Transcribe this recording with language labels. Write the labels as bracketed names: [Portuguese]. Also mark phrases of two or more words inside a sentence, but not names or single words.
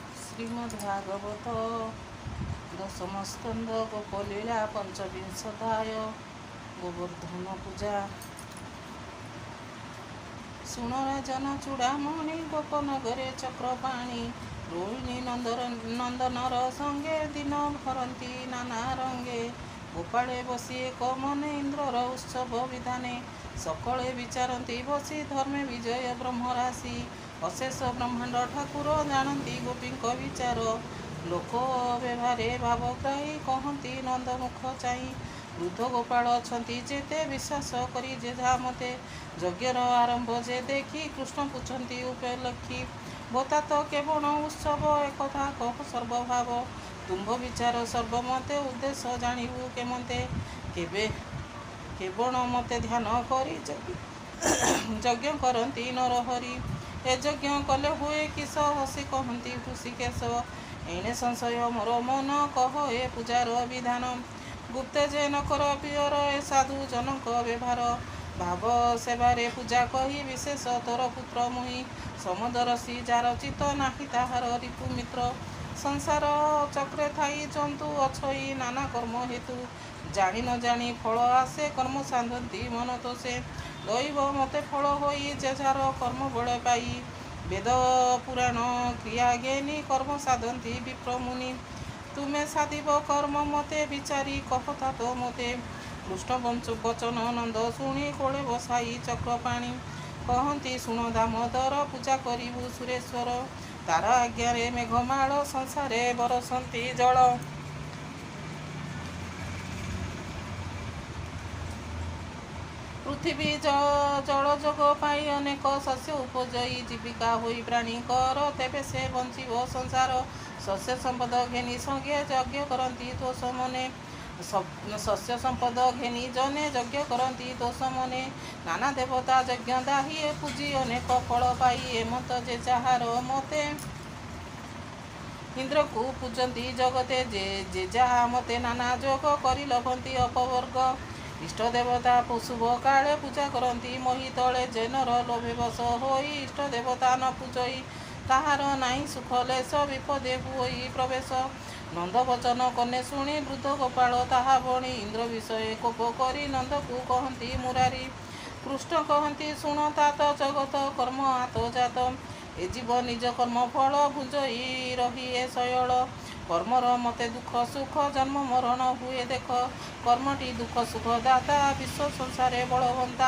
[Odia] ଶ୍ରୀମଦ୍ଭାଗବତ ଦଶମ ସ୍କନ୍ଧ ଗୋପଲୀଳା ପଞ୍ଚବିଂଶତାୟ ଗୋବର୍ଦ୍ଧନ ପୂଜା। ଶୁଣ ରାଜନ ଚୂଡ଼ାମଣି ଗୋପନଗରେ ଚକ୍ରପାଣି ରୋହିଣୀ ନନ୍ଦନର ସଙ୍ଗେ ଦିନ ଭରନ୍ତି ନାନା ରଙ୍ଗେ। ଗୋପାଳେ ବସି ଏକ ମନେ ଇନ୍ଦ୍ରର ଉତ୍ସବ ବିଧାନେ ସକଳେ ବିଚାରନ୍ତି ବସି ଧର୍ମେ ବିଜୟ ବ୍ରହ୍ମରାଶି। ଅଶେଷ ବ୍ରହ୍ମାଣ୍ଡ ଠାକୁର ଜାଣନ୍ତି ଗୋପୀଙ୍କ ବିଚାର ଲୋକ ବ୍ୟବହାରେ ଭାବଗ୍ରାହୀ କହନ୍ତି ନନ୍ଦମୁଖ ଚାହିଁ। ବୃଦ୍ଧ ଗୋପାଳ ଅଛନ୍ତି ଯେତେ ବିଶ୍ୱାସ କରି ଯେ ଯା ମତେ ଯଜ୍ଞର ଆରମ୍ଭ ଯେ ଦେଖି କୃଷ୍ଣ ପୁଚ୍ଛନ୍ତି ଉପଲକ୍ଷି। ବୋତା ତୋ କେବଳ ଉତ୍ସବ ଏକଥା କହ ସର୍ବଭାବ ତୁମ୍ଭ ବିଚାର ସର୍ବମତେ ଉଦ୍ଦେଶ୍ୟ ଜାଣୁ କେମନ୍ତେ କେବଳ ମତେ ଧ୍ୟାନ କରି ଯଜ୍ଞ କରନ୍ତି ନରହରି। ଏ ଯଜ୍ଞ କଲେ ହୁଏ କିସ ହସି କହନ୍ତି ହୃଷୀକେଶ ଏଣେ ସଂଶୟ ମୋର ମନ କହ ଏ ପୂଜାର ବିଧାନ। ଗୁପ୍ତେ ଯେ ନ କର ପିୟର ଏ ସାଧୁ ଜନଙ୍କ ବ୍ୟବହାର ଭାବ ସେବାରେ ପୂଜା କହି ବିଶେଷ ତୋର ପୁତ୍ର ମୁହିଁ। ସମଦରଶୀ ଯାର ଚିତ୍ତ ନାହିଁ ତାହାର ରିପୁ ମିତ୍ର ସଂସାର ଚକ୍ରେ ଥାଇ ଜନ୍ତୁ ଅଛଇ ନାନା କର୍ମ ହେତୁ। ଜାଣି ନ ଜାଣି ଫଳ ଆଶେ କର୍ମ ସାଧନ୍ତି ମନ ତ ସେ ଦୈବ ମତେ ଫଳ ହୋଇ ଯେ ଯାର କର୍ମ ବଳ ପାଇ। ବେଦ ପୁରାଣ କ୍ରିୟା ଜ୍ଞାନୀ କର୍ମ ସାଧନ୍ତି ବିପ୍ର ମୁନି। ତୁମ୍ଭେ ସାଧିବ କର୍ମ ମତେ ବିଚାରି କହତା ତୋ ମତେ କୃଷ୍ଣ ବଚନ ନନ୍ଦ ଶୁଣି କୋଳେ ବସାଇ ଚକ୍ରପାଣି। କହନ୍ତି ଶୁଣ ଦାମୋଦର ପୂଜା କରିବୁ ସୁରେଶ୍ୱର ତାର ଆଜ୍ଞାରେ ମେଘମାଳ ସଂସାରେ ବରଷନ୍ତି ଜଳ। ପୃଥ୍ୱୀ ଜଳ ଯୋଗ ପାଇ ଅନେକ ଶସ୍ୟ ଉପୁଜଇ ଜୀବିକା ହୋଇ ପ୍ରାଣୀଙ୍କର ତେବେ ସେ ବଞ୍ଚିବ ସଂସାର। ଶସ୍ୟ ସମ୍ପଦ ଘେନି ସଙ୍ଗେ ଯଜ୍ଞ କରନ୍ତି ଦୋଷ ମନେ ଶସ୍ୟ ସମ୍ପଦ ଘେନି ଜନେ ଯଜ୍ଞ କରନ୍ତି ଦୋଷ ମନେ। ନାନା ଦେବତା ଯଜ୍ଞ ଦାହି ପୂଜି ଅନେକ ଫଳ ପାଇ ଏମନ୍ତ ଯେ ଯାହାର ମତେ ଇନ୍ଦ୍ର କୁ ପୂଜନ୍ତି ଜଗତେ ଯେ ଯହା ମତେ ନାନା ଯୋଗ କରି ଲଭନ୍ତି ଅପବର୍ଗ। ଇଷ୍ଟ ଦେବତା ଶୁଭ କାଳେ ପୂଜା କରନ୍ତି ମୋହି ତଳେ ଯେନର ଲୋଭେ ବଶ ହୋଇ। ଇଷ୍ଟ ଦେବତା ନ ପୂଜଇ ତାହାର ନାହିଁ ସୁଖ ଲେଶ ବିପଦେ ହୁଇ ପ୍ରବେଶ। ନନ୍ଦ ବଚନ କର୍ଣ୍ଣେ ଶୁଣି ବୃଦ୍ଧ ଗୋପାଳ ତାହା ବଣି ଇନ୍ଦ୍ର ବିଷୟ କୋପ କରି ନନ୍ଦ କୁ କହନ୍ତି ମୁରାରି। କୃଷ୍ଣ କହନ୍ତି ଶୁଣ ତାତ ଜଗତ କର୍ମ ଆତ ଯାତ ଏ ଜୀବ ନିଜ କର୍ମ ଫଳ ଭୁଞ୍ଜଇ ରହି ଏ ଶୟଳ। କର୍ମର ମତେ ଦୁଃଖ ସୁଖ ଜନ୍ମ ମରଣ ହୁଏ ଦେଖ କର୍ମଟି ଦୁଃଖ ସୁଖ ଦାତା ବିଶ୍ୱ ସଂସାରେ ବଳବନ୍ତା।